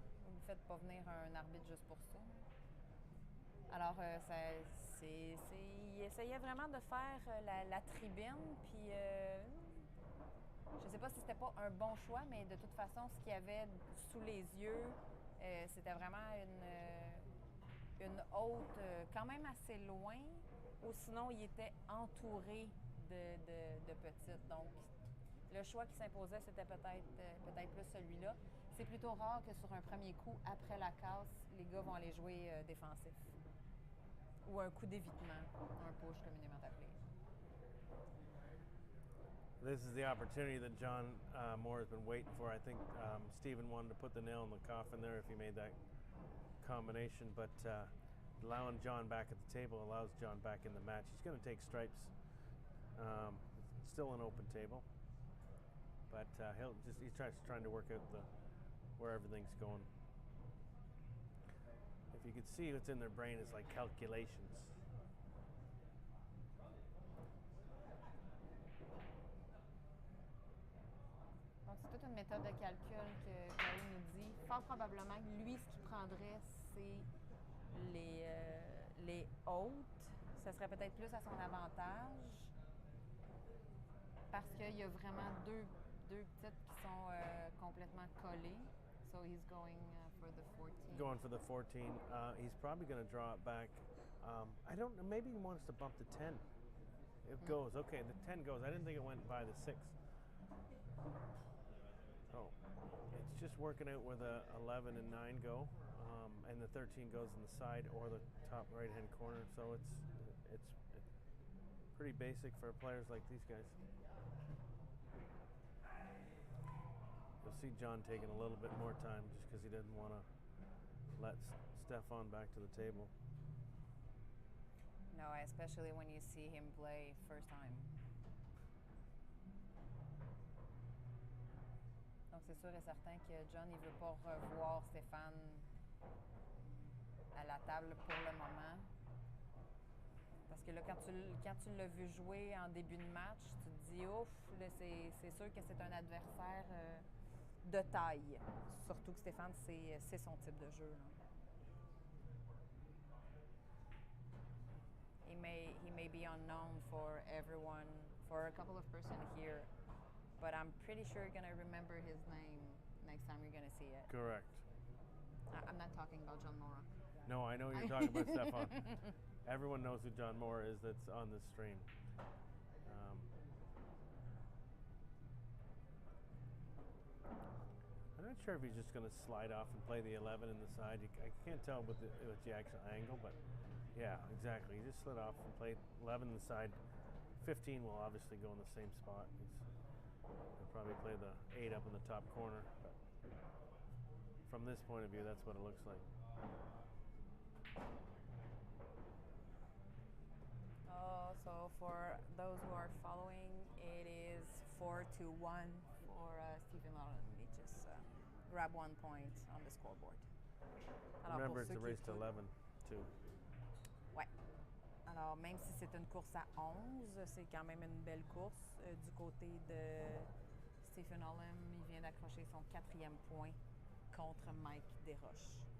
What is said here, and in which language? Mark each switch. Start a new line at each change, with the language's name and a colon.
French: Vous ne faites pas venir un arbitre juste pour ça. Alors, il essayait vraiment de faire la tribune, puis je ne sais pas si c'était pas un bon choix, mais de toute façon, ce qu'il y avait sous les yeux, c'était vraiment une haute quand même assez loin, ou sinon il était entouré de petites. Donc, le choix qui s'imposait, c'était peut-être plus celui-là. C'est plutôt rare que sur un premier coup, après la casse, les gars vont aller jouer défensif. Ou un coup d'évitement, un push communément appelé.
English: This is the opportunity that John Moore has been waiting for. I think Stephen wanted to put the nail in the coffin there if he made that combination, but allowing John back at the table allows John back in the match. He's going to take stripes. Still an open table, but he's trying to work out where everything's going. If you could see what's in their brain is like calculations.
French: Donc, c'est toute une méthode de calcul que Gary nous dit. Fort probablement, lui, ce qu'il prendrait, c'est les hautes. Ça serait peut-être plus à son avantage. Parce qu'il y a vraiment deux petites qui sont complètement collées.
English: So he's going for the 14. Going for the 14. He's probably going to draw it back. I don't know. Maybe he wants to bump the 10. It goes. Okay, the 10 goes. I didn't think it went by the 6. Oh, it's just working out where the 11 and 9 go, and the 13 goes in the side or the top right-hand corner. So it's pretty basic for players like these guys. You'll see John taking a little bit more time just because he didn't want to let Stefan back to the table. No, especially when you see him play first time.
French: Donc, c'est sûr et certain que John, il ne veut pas revoir Stéphane à la table pour le moment. Parce que là, quand tu l'as vu jouer en début de match, tu te dis, ouf, là, c'est sûr que c'est un adversaire de taille. Surtout que Stéphane, c'est son type de jeu. Là.
English: He may be unknown for everyone, for a couple of person here, but I'm pretty sure you're going to remember his name next time you're going to see it. Correct. I'm not talking about John Mora. No, I know you're talking about Stefan. Everyone knows who John Moore is that's on this stream. I'm not sure if he's just going to slide off and play the 11 in the side. I can't tell with the actual angle, but Yeah, exactly. He just slid off and played 11 on the side. 15 will obviously go in the same spot. He'll probably play the 8 up in the top corner. But from this point of view, that's what it looks like. So for those who are following, it is 4-1 for Stephen Allen. He just grab 1 point on the scoreboard.
French: Alors,
English: Remember, it's a
French: ceux qui
English: race to
French: écoutent-
English: 11, too.
French: Ouais. Alors, même si c'est une course à 11, c'est quand même une belle course. Du côté de Stephen Allen, il vient d'accrocher son 4e point contre Mike Desroches.